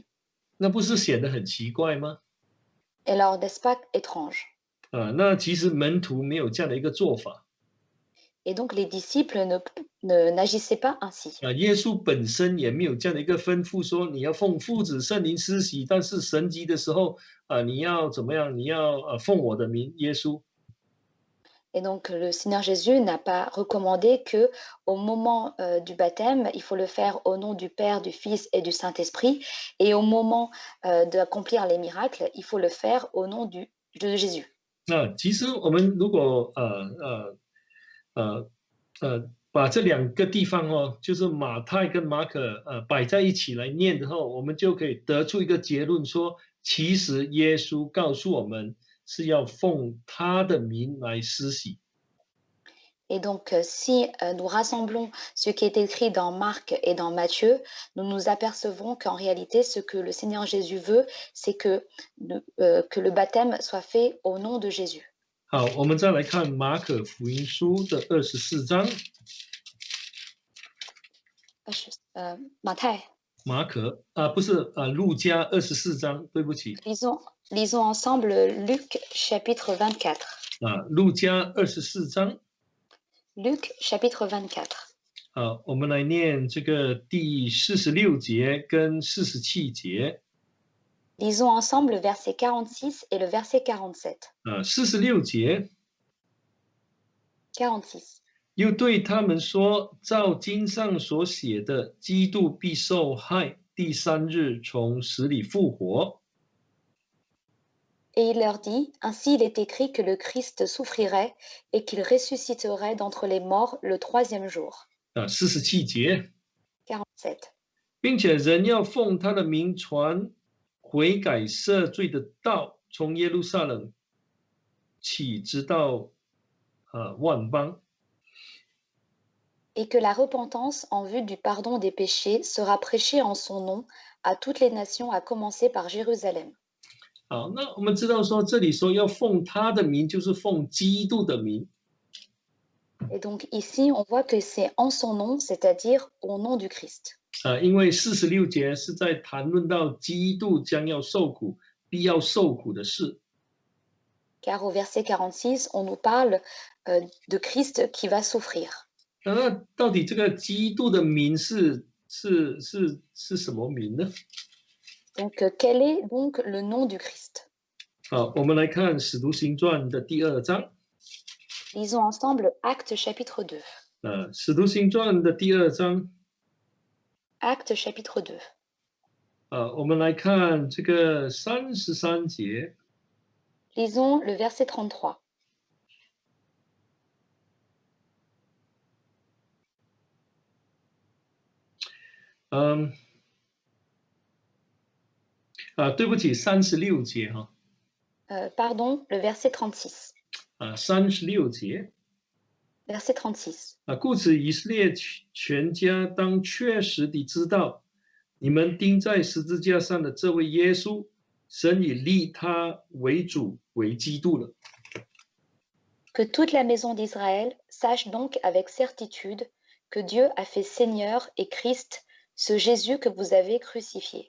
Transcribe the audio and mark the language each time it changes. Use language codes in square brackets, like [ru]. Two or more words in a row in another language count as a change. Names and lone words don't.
[zh] 那不是显得很奇怪吗 [fr] Et alors, n'est-ce pas étrange? [zh] 那其实门徒没有这样的一个做法 [fr] Et donc les disciples n'agissaient pas ainsi. [zh] 耶稣本身也没有这样的一个吩咐，说你要奉父子圣灵施洗，但是神迹的时候你要怎么样？你要奉我的名，耶稣。 [fr] Et donc, le Seigneur Jésus n'a pas recommandé que, au moment du baptême, il faut le faire au nom du Père, du Fils et du Saint-Esprit. Et au moment d'accomplir les miracles, il faut le faire au nom de Jésus. [zh] 其实我们如果把这两个地方哦，就是马太跟马可摆在一起来念的后，我们就可以得出一个结论说，其实耶稣告诉我们是要奉他的名来施洗。 [fr] Et donc, si nous rassemblons ce qui est écrit dans Marc et dans Matthieu, nous nous apercevrons qu'en réalité, ce que le Seigneur Jésus veut, c'est que le baptême soit fait au nom de Jésus. [zh] 好，我们再来看马可福音书的24章。马太。马可不是路加24章，对不起。 [fr] Lisons ensemble Luc chapitre 24. [zh] 路加24章。 [fr] Luc chapitre 24. [zh] 好，我们来念这个第46节跟47节。 [fr] Lisons ensemble le verset 46 et le verset 47. [zh] 46 节。 [fr] 46. [zh] 又对他们说，照经上所写的，基督必受害，第3日从死里复活。 [fr] Et il leur dit, ainsi il est écrit que le Christ souffrirait et qu'il ressusciterait d'entre les morts le 3e jour. [zh] 47 节。 [fr] 47. [zh] 并且人要奉他的名传悔改赦罪的道，从耶路撒冷起，直到万邦。 [fr] Et que la repentance en vue du pardon des péchés sera prêchée en son nom à toutes les nations, à commencer par Jérusalem. [zh] 好，那我们知道说，这里说要奉他的名，就是奉基督的名。 [fr] Et donc ici, on voit que c'est en son nom, c'est-à-dire au nom du Christ. [zh] 因为46节是在谈论到基督将要受苦、必要受苦的事。 [fr] Car au verset 46, on nous parle de Christ qui va souffrir. [zh] 那到底这个基督的名是什么名呢？ [fr] Donc, quel est donc le nom du Christ? [zh] 好，我们来看《使徒行传》的第2章。 [fr] Lisons ensemble Actes chapitre 2. [zh] 《使徒行传》的第2章。 [fr] Actes chapitre 2. [zh] 我们来看这个33节。 [fr] Lisons le verset 33. [zh] 对不起，36节哈。 [fr] Pardon, le verset 36. [zh] 36 节。 [fr] Verset 36. [zh] 故此以色列全家当确实地知道，你们钉在十字架上的这位耶稣，神已立他为主为基督了。 [fr] Que toute la maison d'Israël sache donc avec certitude que Dieu a fait Seigneur et Christ ce Jésus que vous avez crucifié.